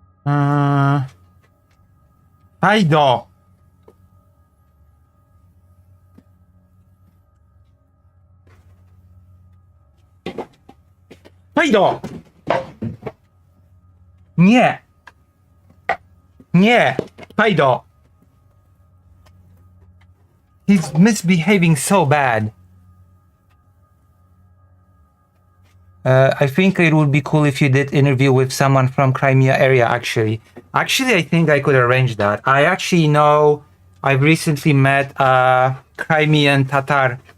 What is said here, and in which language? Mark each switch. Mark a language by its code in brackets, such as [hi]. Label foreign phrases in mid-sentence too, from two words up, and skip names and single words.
[pl] Pajdo. Pajdo. Nie. Nie. Pajdo. [en] He's misbehaving so bad. I think it would be cool if you did interview with someone from Crimea area, actually. Actually, I think I could arrange that. I actually know I've recently met a Crimean Tatar.